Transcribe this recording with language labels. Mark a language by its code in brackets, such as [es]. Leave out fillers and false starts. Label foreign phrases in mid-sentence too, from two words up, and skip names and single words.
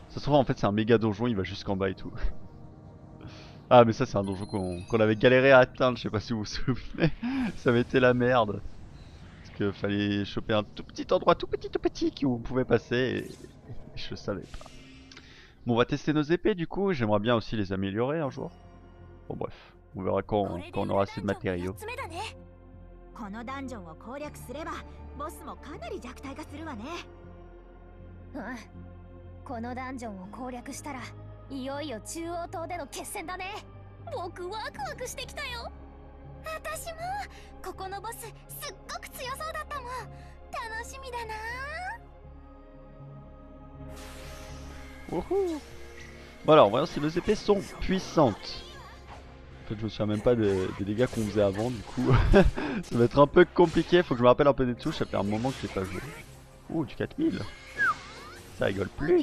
[fr] Ça se trouve en fait c'est un méga donjon, il va jusqu'en bas et tout. Ah mais ça c'est un donjon qu'on avait galéré à atteindre, je sais pas si vous vous souvenez. Ça m'était la merde. Parce qu'il fallait choper un tout petit endroit, tout petit où on pouvait passer et je savais pas. Bon, on va tester nos épées du coup, j'aimerais bien aussi les améliorer un jour. Bon bref, on verra quand on aura assez de matériaux. [ja] このダンジョンを攻略すればボスもかなり弱体化するわね。うん、このダンジョンを攻略したらいよいよ中央島での決戦だね。僕ワクワクしてきたよ。私もここのボスすっごく強そうだったもん。楽しみだな。 Wouhou. [fr] Voilà, on va voir si nos épées sont puissantes. En fait, je me souviens même pas des dégâts qu'on faisait avant, du coup. Ça va être un peu compliqué, faut que je me rappelle un peu des touches, ça fait un moment que j'ai pas joué. Ouh, du 4000. Ça rigole plus.